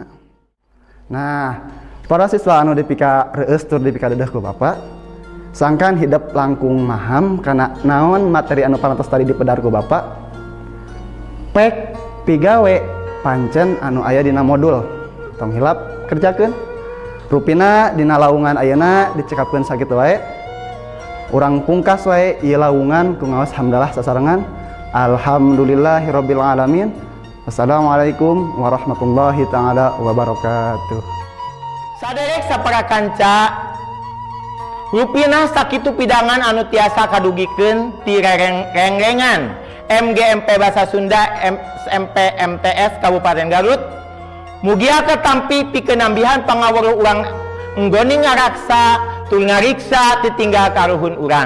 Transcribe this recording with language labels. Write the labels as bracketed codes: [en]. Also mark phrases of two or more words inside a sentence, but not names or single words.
[su] Nah, para siswa anu dipika reueus tur dipika dedeh ku Bapak, sangkan hidup langkung maham karena naon materi anu parantos tadi dipedar ku Bapak. Pek pigawe pancen anu aya dina modul. Tong hilap kerjakeun. Rupina dina laungan ayeuna dicekapkeun sakitu wae. Urang pungkas wae ieu laungan ku ngaos hamdalah sasarengan. [ar] الحمد لله رب العالمين. والسلام عليكم ورحمة الله تعالى وبركاته. [su] Saderek sapara kanca, rupina sakitu pidangan anu tiasa kadugikeun ti rengrengan MGMP Basa Sunda SMP MTS Kabupaten Garut. Mugia ketampi pikeun nambihan pangawruh urang enggoni ngaraksa tur ngariksa titinggal karuhun urang.